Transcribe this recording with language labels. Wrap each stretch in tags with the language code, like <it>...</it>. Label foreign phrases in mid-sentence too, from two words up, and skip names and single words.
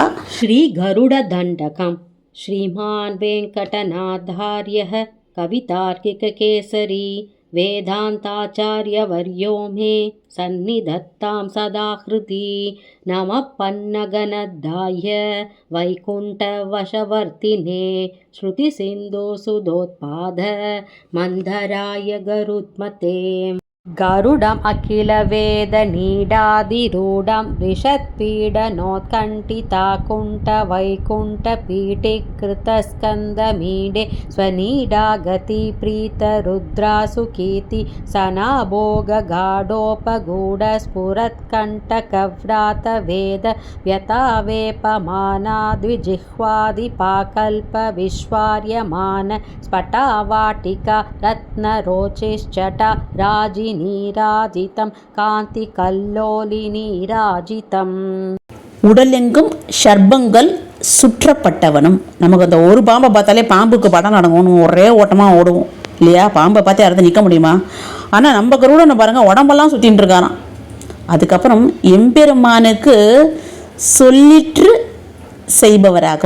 <sa>श्री गरुड दण्डकम् श्रीमान् वेङ्कटनाथार्यः कवितार्किक केसरी वेदान्ताचार्यवर्यो मे सन्निधत्ताम् सदाहृदि नम पन्नगनद्धाय वैकुण्ठवशवर्तिने श्रुति सिन्धु सुधोत्पाद मन्दराय गरुत्मते. गरुडम् अखिलवेदनीडादिरूढं विषत्पीडनोत्कण्ठिताकुण्ठवैकुण्ठपीठीकृतस्कन्दमीडे स्वनीडागतिप्रीतरुद्रासुकीर्ति सनाभोगगाढोपगूढस्फुरत्कण्टकव्रातवेद व्यतावेपमानाद्विजिह्वादिपाकल्पविश्वार्यमान स्फटावाटिका रत्नरोचिश्चटा राजिनी नीराजितं कान्ति कल्लोलि नीराजितम्.</sa> <ta>உடலெங்கும் ஷர்பங்கள் சுற்றப்பட்டவனும். நமக்கு அந்த ஒரு பாம்பை பார்த்தாலே பாம்புக்கு படம் நடங்கணும், ஒரே ஓட்டமாக ஓடுவோம் இல்லையா? பாம்பை பார்த்தே யாராவது நிற்க முடியுமா? ஆனால் நம்ம கருடனை பாருங்கள், உடம்பெல்லாம் சுற்றின்னு இருக்காராம். அதுக்கப்புறம் எம்பெருமானுக்கு சொல்லிற்று செய்பவராகும்.</ta>